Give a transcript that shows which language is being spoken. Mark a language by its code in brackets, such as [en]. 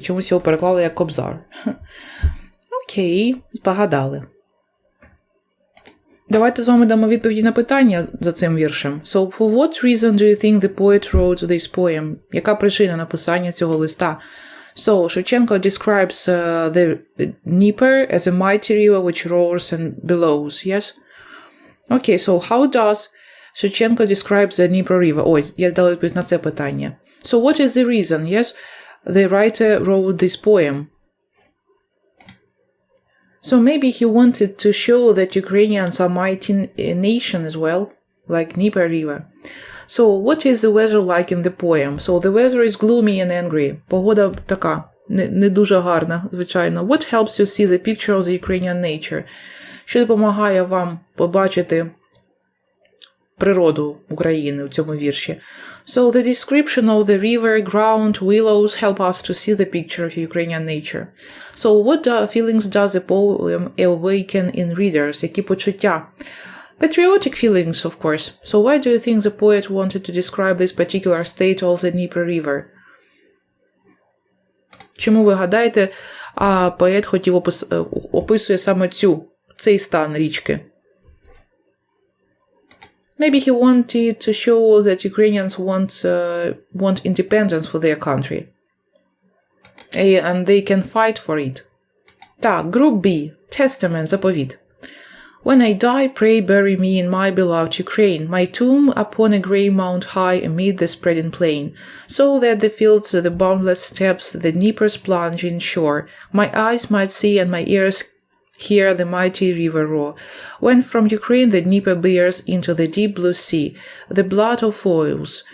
[uk] Чомусь його переклали як Кобзар. Окей, погадали. Давайте з вами дамо відповіді на питання за цим віршем. [en] So, for what reason do you think the poet wrote this poem? [uk] Яка причина написання цього листа? [en] So, Shevchenko describes the Dnieper as a mighty river which roars and bellows, yes? Okay, so how does Shevchenko describe the Dnieper river? [uk] Ой, я дала відповідь на це питання. [en] So, what is the reason, yes? The writer wrote this poem. So maybe he wanted to show that Ukrainians are mighty nation as well. like Dnieper River. So, what is the weather like in the poem? So, the weather is gloomy and angry. [uk] Погода така, не дуже гарна, звичайно. [en] What helps you see the picture of the Ukrainian nature? [uk] Що допомагає вам побачити природу України в цьому вірші? [en] So, the description of the river, ground, willows help us to see the picture of Ukrainian nature. So, what feelings does the poem awaken in readers? [uk] Які почуття? [en] Patriotic feelings, of course. So, why do you think the poet wanted to describe this particular state of the Dnieper River? [uk] Чому ви гадаєте, поет хотів описує саме цей стан річки? [en] Maybe he wanted to show that Ukrainians want independence for their country. And they can fight for it. Так, Group B. Testament, заповіт. When I die, pray bury me in my beloved Ukraine, my tomb upon a grey mount high amid the spreading plain, so that the fields, the boundless steppes, the Dnieper's plunging shore, my eyes might see and my ears hear the mighty river roar, when from Ukraine the Dnieper bears into the deep blue sea the blood of foes.